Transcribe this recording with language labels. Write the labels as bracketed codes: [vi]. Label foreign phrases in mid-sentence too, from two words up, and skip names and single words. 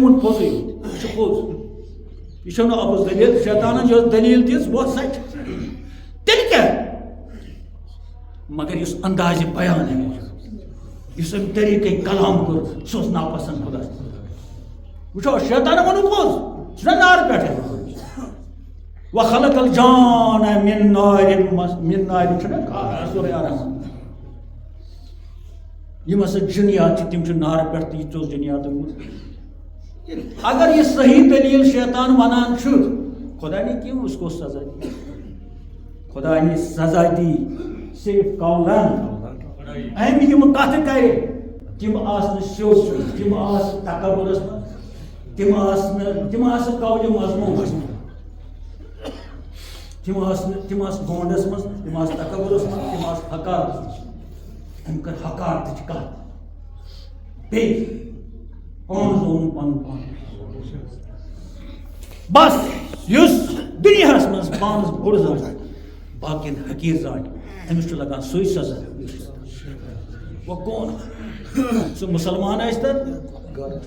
[ks] ووٚن پوٚزُے یوت یہِ چھُ پوٚز یہِ چھو نہٕ اَپُز دٔلیٖل شیطانن یۄس دٔلیٖل دِژ وۄتھ سچ تیٚلہِ کیٛاہ مگر یُس اندازِ بیان یُس أمۍ طریٖقے کلام کوٚر سُہ اوس ناپسنٛد خۄدا وٕچھو شیطانن ووٚنُن پوٚز سُہ چھُنہ نارٕ پٮ۪ٹھٕے [ar] وخلق الجان من نارِ [ks] چھُنہ سورُے آرام یِم ہسا جِنیات چھِ تِم چھِ نارٕ پٮ۪ٹھ تہِ یہِ ژٕ اوس جِنیاتو اگر یہِ صحیح دٔلیٖل شیطان ونان چھُ [ur] خۄدا نے کیوں اس کو سزا دی خۄدا نے سزا دی [ks] صرف قولن أمۍ یِم کتھٕ کرِ تِم آسہٕ نہٕ سیوٚد تِم آسہٕ تکبُرس منٛز تِم آسہٕ قولہِ مضموٗنس منٛز تِم آسہٕ گونڈس منٛز تِم آسہٕ تکبُرس منٛز تِم آسہٕ حکارتس منٛز أمۍ کٔر حکارتٕچ کتھ بیٚیہِ پانہٕ زون پنُن پان بس یُس دُنیاہس منٛز پانس بوٚڑ زانہِ باقین حقیٖر زانہِ أمِس چھُ لگان سُے سزا وۄنۍ کون سُہ مُسلمان ٲسۍتن